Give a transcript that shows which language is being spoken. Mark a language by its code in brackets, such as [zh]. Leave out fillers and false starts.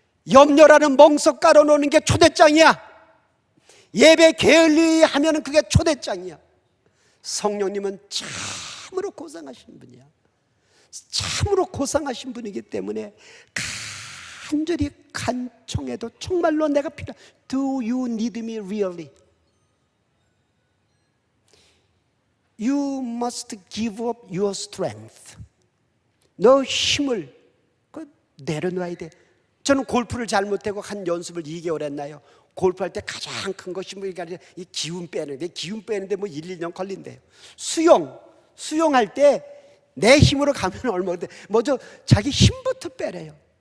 [ko] 염려라는 멍석 깔아놓는 게 초대장이야. 예배 게을리 하면 그게 초대장이야. 성령님은 참으로 고상하신 분이야. 참으로 고상하신 분이기 때문에 간절히 간청해도 정말로 내가 필요해. [en] Do you need me really? You must give up your strength. [ko] 너 힘을 내려놔야 돼. 저는 골프를 잘못하고 한 연습을 2개월 했나요? 골프할 때 가장 큰 것이 이 기운 빼는데, 기운 빼는데 뭐 1, 2년 걸린대요. 수영할 때 내 힘으로 가면 얼마인데 먼저 자기 힘부터 빼래요.